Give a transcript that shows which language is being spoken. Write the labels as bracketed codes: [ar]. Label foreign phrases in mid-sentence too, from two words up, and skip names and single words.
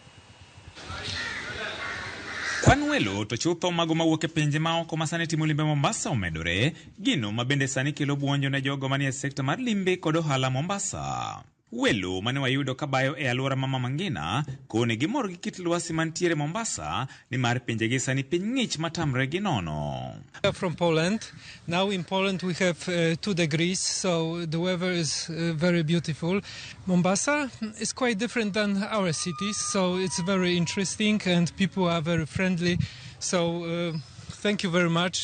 [luo] Kwan welo to chutho mago mawuok e pinje maoko masani timo limbe Mombasa omedore, gino mabende sani kelo buonjo ne jogo manie sekta mar limbe kod ohala Mombasa. Welo mane wayudo kabayo e alwora Mama Ngina kone gimor gi kit lwasi mantiere Mombasa ni mar pinje gi sani piny ng'ich matamre gi nono. [en] We are from Poland. Now in Poland we have 2 degrees, so the weather is very beautiful. Mombasa is quite different than our cities, so it's very interesting and people are very friendly. So thank you very much.